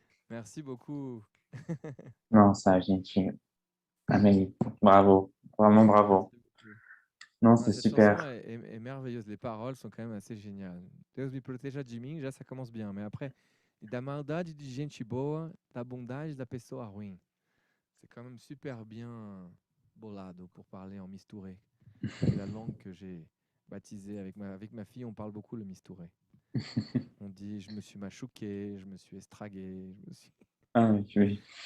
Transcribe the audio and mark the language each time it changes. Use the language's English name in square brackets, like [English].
[French] Merci beaucoup. Non, ça, j'ai Amélie, bravo, vraiment bravo. Non, c'est Cette super. chanson est merveilleuse. Les paroles sont quand même assez géniales. [Portuguese] Deus me proteja de mim, já [French] ça commence bien. Mais après, [Portuguese] da maldade de gente boa, da bondade da pessoa ruim. [French] C'est quand même super bien bolado pour parler en mistouré. C'est la langue que j'ai baptisée avec ma fille. On parle beaucoup le mistouré. On dit je me suis machouqué, je me suis estragué. Ah oui.